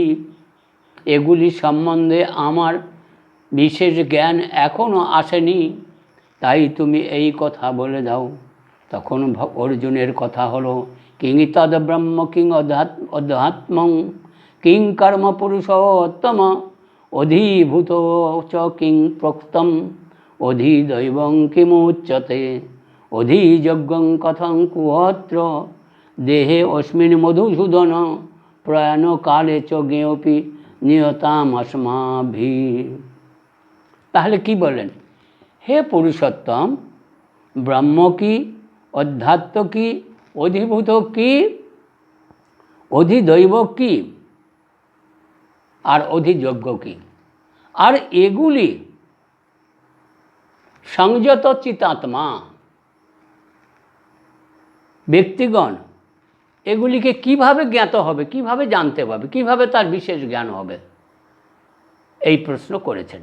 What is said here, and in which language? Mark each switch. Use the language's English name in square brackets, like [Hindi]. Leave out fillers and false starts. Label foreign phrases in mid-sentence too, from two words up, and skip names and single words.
[Bangla] এগুলি সম্বন্ধে আমার বিশেষ জ্ঞান এখনও আসেনি, তাই তুমি এই কথা বলে দাও। তখন অর্জুনের কথা হলো, [Sanskrit] কিং তদ ব্রহ্ম, কিং অধ্যাত্মং, কিং কর্ম পুরুষোত্তম, অধিভূত চ কিং প্রোক্তম, অধিদৈবং কিমুচ্যতে, অধিযজ্ঞং কথং কুহত্র, দেহে অস্মিন মধুসূদন, প্রয়াণ কালে চ জ্ঞেয়পি নিয়তাম अस्माभिः। [Bangla] তাহলে কি বলেন? হে পুরুষোত্তম, ব্রহ্ম কি, অধ্যাত্ম কি, অধিভূত কি, অধিদৈব কি, আর অধিযজ্ঞ কি? আর এগুলি সংযত চিতাত্মা ব্যক্তিগণ এগুলিকে কিভাবে জ্ঞাত হবে, কিভাবে জানতে পারবে, কিভাবে তার বিশেষ জ্ঞান হবে, এই প্রশ্ন করেছেন।